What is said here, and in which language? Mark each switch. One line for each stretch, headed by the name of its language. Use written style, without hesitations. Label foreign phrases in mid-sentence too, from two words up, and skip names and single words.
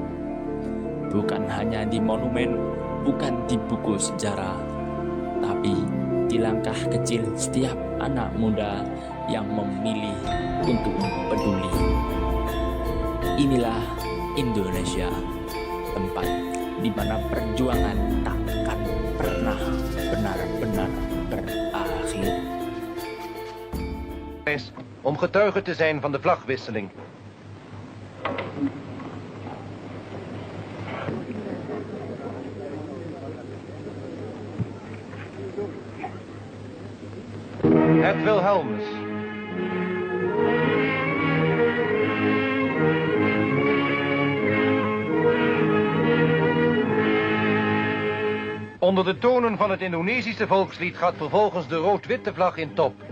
Indonesian: Bukan hanya di monumen, bukan di buku sejarah, tapi di langkah kecil setiap anak muda yang memilih untuk peduli. Inilah Indonesia, tempat di mana perjuangan takkan pernah benar-benar berakhir.
Dutch: Om getuige te zijn van de vlagwisseling. Het Wilhelmus. Onder de tonen van het Indonesische volkslied gaat vervolgens de rood-witte vlag in top.